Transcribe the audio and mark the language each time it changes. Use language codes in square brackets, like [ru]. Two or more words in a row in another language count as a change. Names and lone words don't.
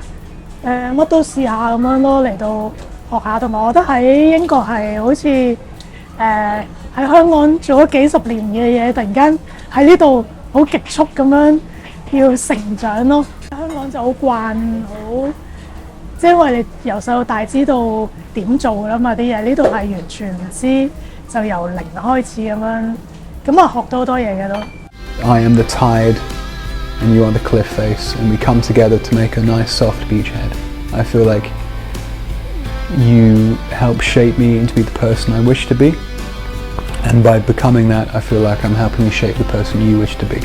[yue] 乜都試下咁樣咯，嚟到學下，同埋我覺得喺英國係好似喺香港做咗幾十年嘅嘢，突然間喺呢度好極速咁樣要成長咯。香港就好慣好，即係因為你由細到大知道點做㗎啦嘛啲嘢，呢度係完全唔知，就由零開始咁樣，咁啊學到好多嘢嘅都。 [en] I am the tide and you are the cliff face, and we come together to make a nice soft beachhead. I feel like you help shape me into be the person I wish to be, And by becoming that, I feel like I'm helping you shape the person you wish to be.